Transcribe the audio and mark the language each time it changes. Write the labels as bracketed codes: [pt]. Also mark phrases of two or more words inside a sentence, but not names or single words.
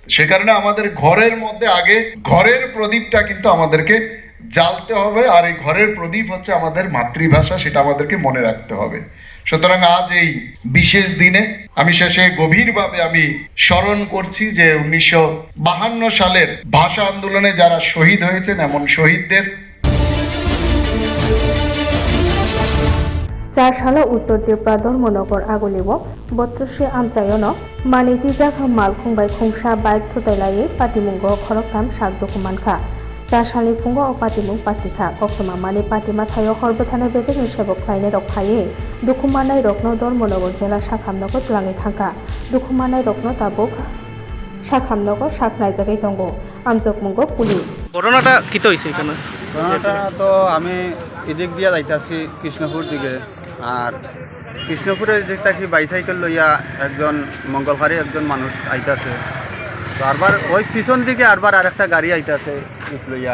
[bn] সে কারণে আমাদের ঘরের মধ্যে আগে ঘরের প্রদীপটা কিন্তু আমাদেরকে জ্বালতে হবে, আর এই ঘরের প্রদীপ হচ্ছে আমাদের মাতৃভাষা, সেটা আমাদেরকে মনে রাখতে হবে। সুতরাং আজ এই বিশেষ দিনে আমি শেষে গভীরভাবে আমি স্মরণ করছি যে 1952 সালের ভাষা আন্দোলনে যারা শহীদ হয়েছেন এমন শহীদদের। [trp] 4 salo Uttor Tripura Dharmanagar Agulibo 32 Amchayono Manitijak Malkhungbai Khungsa Bike Thutailai Patimungo Khoroktam Sak Dokumankha 4 salni Fungo o Patimung Patisa Koktoma Mani Patima Thayo Horbothana Bedek Nisebok Khlainai Rok Phaye Dukumanai Rokno Dharmanagar Jela Sakhamnago Tlangi Thangka Dukumanai Rokno Tabuk Sakhamnago Saklaijagai Tongo Amjok Mungo Police [bn] ঘটনাটা কি তো হইছে এখানে? ঘটনাটা তো আমি এদিক দিয়ে যাইতাছি কৃষ্ণপুর দিকে, আর কৃষ্ণপুরের দিক থেকে বাইসাইকেল লইয়া একজন মঙ্গলহারি একজন মানুষ আইতাছে, তো আরবার ওই পিছন দিকে আরবার আরেকটা গাড়ি আইতাছে লইয়া।